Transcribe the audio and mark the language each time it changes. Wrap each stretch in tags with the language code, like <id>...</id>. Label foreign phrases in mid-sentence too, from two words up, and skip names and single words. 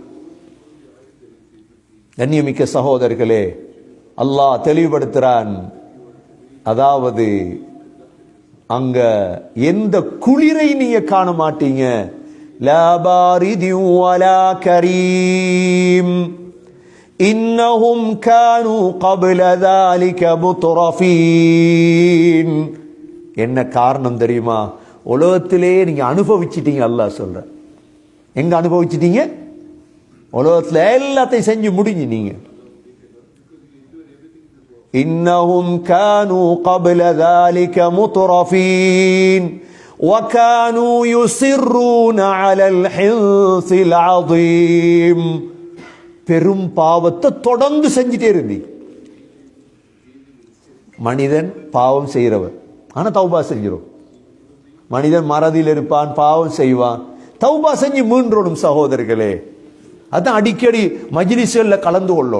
<ta>கண்ணியமிக்க சகோதரர்களே, அல்லாஹ் தெளிவுபடுத்துறான். அதாவது அங்க எந்த குளிரை நீங்க காண மாட்டீங்க.</ta> <ar>لا باردٍ ولا كريمٍ إنهم كانوا قبل ذلك முத்ரஃபீன்.</ar> <ta>என்ன காரணம் தெரியுமா? உலகத்திலே நீங்க அனுபவிச்சிட்டீங்க. அல்லாஹ் சொல்ற, எங்க அனுபவிச்சிட்டீங்க? உலகத்துல எல்லாத்தையும் செஞ்சு முடிஞ்சு நீங்க.</ta> <ar>إنهم كانوا قبل ذلك முத்ரஃபீன் وكانوا يصرون على الحنث العظيم.</ar> <ta>பெரும் பாவத்தை தொடர்ந்து செஞ்சுட்டே இருந்தி. மனிதன் பாவம் செய்கிறவர், ஆனா தௌபா செஞ்சிடும். மனிதன் மறதியில் இருப்பான், பாவம் செய்வான், தௌபா செஞ்சு மீண்டோடும். சகோதரர்களே, அதான் அடிக்கடி மஜ்லிஸ்ல கலந்து கொள்ளும்.</ta>